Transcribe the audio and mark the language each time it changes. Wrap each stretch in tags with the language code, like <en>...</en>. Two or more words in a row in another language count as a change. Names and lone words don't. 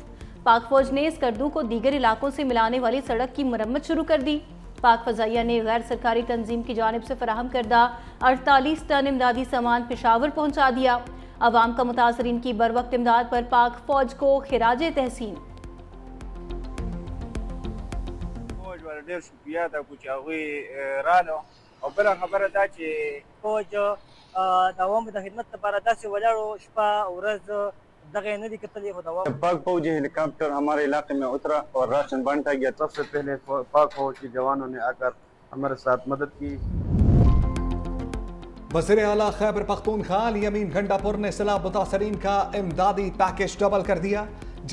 <ur>پاک فوج نے اسکردو کو دیگر علاقوں سے ملانے والی سڑک کی مرمت شروع کر دی. پاک فضائیہ نے غیر سرکاری تنظیم کی جانب سے فراہم کردہ 48 ٹن امدادی سامان پشاور پہنچا دیا. عوام کا متاثرین کی بر وقت امداد پر پاک فوج کو خراج تحسین.</ur> <ps>ډېر شکریه دا کو چې هغوی رالو او بله خبره دا چې فوج د عوامو د خدمت لپاره داسې ولاړو شپه ورځ دغه یې نه دي کتلي خو د عوامو</ps> <ur>پاک فوجی ہیلی کاپٹر ہمارے علاقے میں اترا اور راشن بانٹا گیا. سب سے پہلے پاک فوج کے جوانوں نے آ کر ہمارے ساتھ مدد کی. وزیر اعلیٰ خیبر پختونخوا علی امین گنڈاپور نے سیلاب متاثرین کا امدادی</ur> <en>package double</en> <ur>کر دیا.</ur>